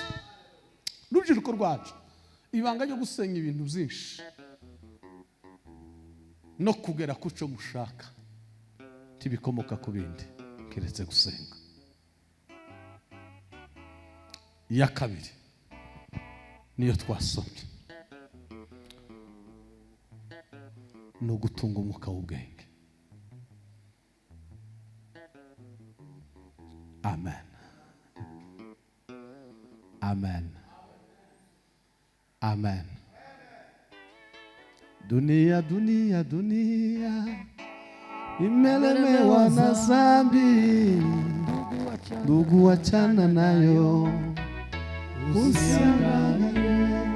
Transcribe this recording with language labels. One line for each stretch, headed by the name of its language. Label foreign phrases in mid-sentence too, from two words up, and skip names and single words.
Kinyarwanda: Rubyiruko rwacu, ibanga ryo gusenga ibintu byinshi no kugera ku cyo mushaka tibikomoka ku bindi keretse gusenga. Ya kabiri niyo twasomye, no gutunga umwuka w'ubwenge. Amen. Amen. Amen.
Swahili: Dunia, dunia, dunia imelemewa na dhambi, ndugu wachana nayo, usiangalie.